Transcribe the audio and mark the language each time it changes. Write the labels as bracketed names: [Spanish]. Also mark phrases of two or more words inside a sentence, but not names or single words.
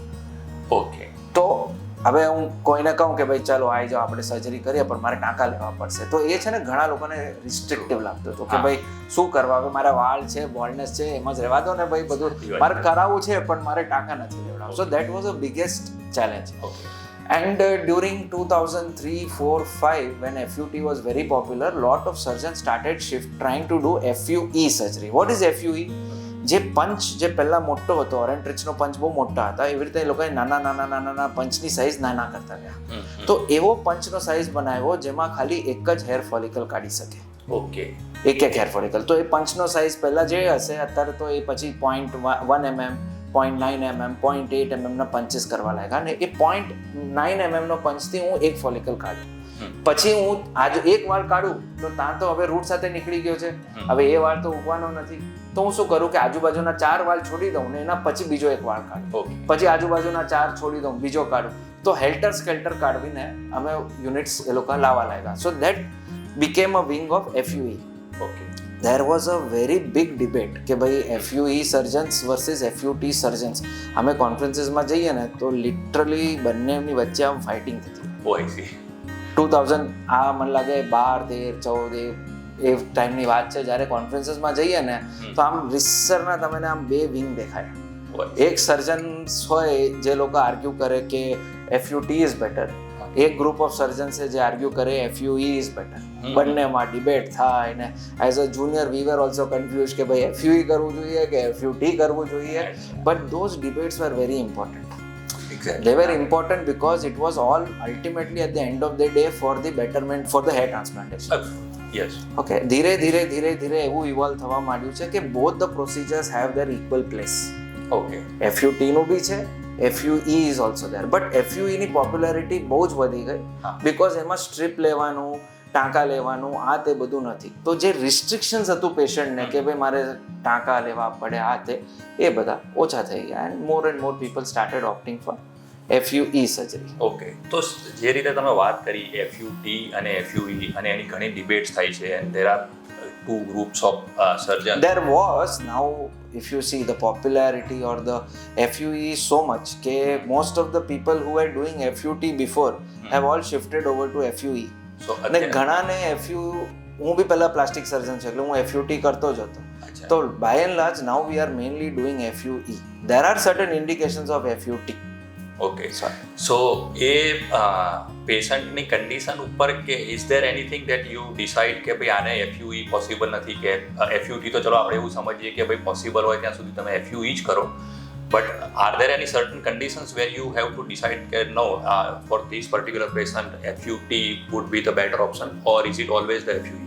[Gujarati] તો હવે હું કોઈને કહું કે ભાઈ ચાલો આવી જાઓ આપણે સર્જરી કરીએ પણ મારે ટાંકા લેવા પડશે, તો એ છે ને ઘણા લોકોને રિસ્ટ્રિક્ટિવ લાગતું હતું કે ભાઈ શું કરવા, હવે મારા વાળ છે, બોલ્ડનેસ છે, એમ જ રહેવા દો ને ભાઈ, બધું મારે કરાવવું છે પણ મારે ટાંકા નથી લેવડાવવું. [English] So that was a biggest challenge. And during 2003, 4, 5, when FUT was very popular, lot of surgeons started trying to do FUE surgery. What is FUE? [Gujarati] જે પંચ જે પહેલા મોટો હતો, ઓરેન્ટ્રિચનો પંચ બહુ મોટા હતા, એવી રીતે એ લોકોએ નાના પંચની સાઇઝ નાના કરતા ગયા. તો એવો પંચનો સાઇઝ બનાવ્યો જેમાં ખાલી એક જ [English] hair follicle [Gujarati] કાઢી શકે. એક [English] hair follicle. [Gujarati] તો એ પંચનો સાઇઝ પહેલા જે હશે અત્યારે તો એ પછી 0.1 mm, 0.9 mm, 0.8 mm ના પંચીસ કરવા લાગ્યા. અને એ 0.9 mm નો પંચથી હું એક ફોલિકલ કાઢું. પછી હું આજે એક વાળ કાઢું તો ત્યાં તો હવે રૂટ સાથે નીકળી ગયો છે, હવે એ વાળ તો ઉગવાનો નથી. તો હું શું કરું કે આજુબાજુના 4 વાળ છોડી દઉં ને એના પછી બીજો એક વાળ કાઢું, પછી આજુબાજુના 4 છોડી દઉં, બીજો કાઢું. તો [English] helter skelter [Gujarati] કાઢવીને અમે યુનિટ્સ એ લોકો લાવવા લાગ્યા. [English] So that became a wing of FUE. There was a very big debate [Gujarati] કે ભાઈ [English] FUE surgeons versus FUT surgeons. [Gujarati] અમે કોન્ફરન્સીસમાં જઈએ ને તો લિટરલી બંનેની વચ્ચે આમ ફાઇટિંગ થતી. 2000 આ મને લાગે 12, 13, 14 એ ટાઈમની વાત છે જ્યારે કોન્ફરન્સીસમાં જઈએ ને તો આમ રિસર્ચના તમને આમ બે વિંગ દેખાય. એક સર્જન્સ હોય જે લોકો આર્ગ્યુ કરે કે [English] FUT is better, [Gujarati] એક [English] group of surgeons [Gujarati] છે જે આર્ગ્યુ કરે [English] FUE is better. [Gujarati] બંનેમાં ડિબેટ થાય ને [English] as a junior we were also confuse [Gujarati] કે ભાઈ FUE કરવું જોઈએ કે FUT કરવું જોઈએ. [English] But those debates were very important. They were important because it was all ultimately at the end of the day for the betterment for the hair transplantation. Yes. Okay. [Gujarati] ધીરે એવું ઇવોલ્વ થવા માંડ્યું છે કે [English] both the procedures have their equal place. Okay. [Gujarati] FUT નું બી છે, [English] FUE is also there. But [Gujarati] FUE ની પોપ્યુલારિટી બહુ જ વધી ગઈ બીકોઝ એમાં સ્ટ્રીપ લેવાનું, ટાંકા લેવાનું આ તે બધું નથી. તો જે રિસ્ટ્રિક્શન્સ હતું પેશન્ટને કે ભાઈ મારે ટાંકા લેવા પડે આ તે એ બધા ઓછા થઈ ગયા [English] and more people started opting for FUE surgery. [Gujarati] ઓકે, તો જે રીતે તમે વાત કરી FUT અને FUE અને એની ઘણી ડિબેટ્સ થાય છે [English] and there are two groups of surgeons. There was, now if you see the popularity or the FUE is so much [Gujarati] કે most [English] of the people who were doing FUT before have all shifted over to FUE. So [Gujarati] અને ઘણાને FUE, હું બી પહેલા [English] plastic surgeon [Gujarati] છું એટલે હું FUT કરતો જ હતો. [English] તો by and large now we are mainly doing FUE. There are certain indications of FUT. Okay, so [Gujarati] એ પેશન્ટની કન્ડિશન ઉપર કે [English] is there anything that you decide [Gujarati] કે ભાઈ આને FUE પોસિબલ નથી કે FUT તો ચલો આપણે એવું સમજીએ કે ભાઈ પોસિબલ હોય ત્યાં સુધી તમે FUE જ કરો, [English] but are there any certain conditions where you have to decide કે no for this particular patient FUT would be the better option or is it always the FUE?